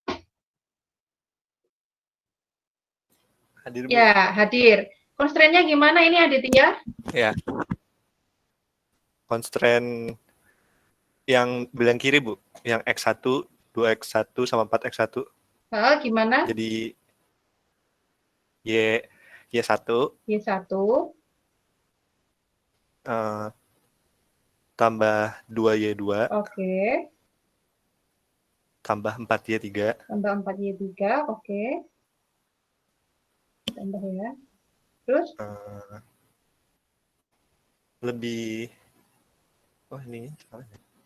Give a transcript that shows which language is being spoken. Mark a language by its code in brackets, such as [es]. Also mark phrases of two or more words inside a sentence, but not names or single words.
[id] Hadir, Bu. Ya, hadir. Constraint-nya gimana ini Aditya? Ya. Constraint yang belah kiri, Bu. Yang X1, 2X1 sama 4X1. Gimana? Jadi Y1. Y1. Tambah 2Y2. Oke. Tambah 4Y3. Tambah 4Y3, oke. Tambah ya. Terus? Lebih... Oh, ini salah ya.